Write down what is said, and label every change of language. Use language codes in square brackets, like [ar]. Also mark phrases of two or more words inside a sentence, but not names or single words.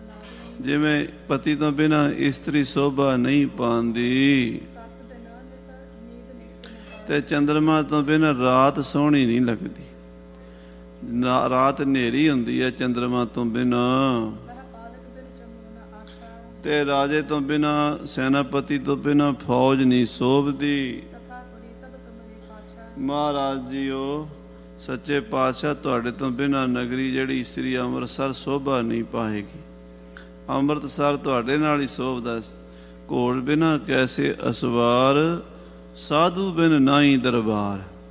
[pa] ਜਿਵੇਂ ਪਤੀ ਤੋਂ ਬਿਨਾਂ ਇਸਤਰੀ ਸ਼ੋਭਾ ਨਹੀਂ ਪਾਉਂਦੀ, ਤੇ ਚੰਦਰਮਾ ਤੋਂ ਬਿਨਾਂ ਰਾਤ ਸੋਹਣੀ ਨਹੀਂ ਲੱਗਦੀ। ਰਾਤ ਹਨੇਰੀ ਹੁੰਦੀ ਹੈ ਚੰਦਰਮਾ ਤੋਂ ਬਿਨਾਂ। [bra] वह पालक बिन चमू न आछा, [pa] ਤੇ ਰਾਜੇ ਤੋਂ ਬਿਨਾਂ, ਸੈਨਾਪਤੀ ਤੋਂ ਬਿਨਾਂ ਫੌਜ ਨਹੀਂ ਸੋਭਦੀ। [bra] तथा पुरी सब तुमरी पाछा। [pa] ਮਹਾਰਾਜ ਜੀਓ, ਸੱਚੇ ਪਾਤਸ਼ਾਹ ਤੁਹਾਡੇ ਤੋਂ ਬਿਨਾਂ ਨਗਰੀ ਜਿਹੜੀ ਸ੍ਰੀ ਅੰਮ੍ਰਿਤਸਰ ਸੋਭਾ ਨਹੀਂ ਪਾਏਗੀ। ਅੰਮ੍ਰਿਤਸਰ ਤੁਹਾਡੇ ਨਾਲ ਹੀ ਸੋਭਦਾ। [bra] ਘੋੜ ਬਿਨਾਂ ਕੈਸੇ ਅਸਵਾਰ, ਸਾਧੂ ਬਿਨ ਨਾਹੀ ਦਰਬਾਰ।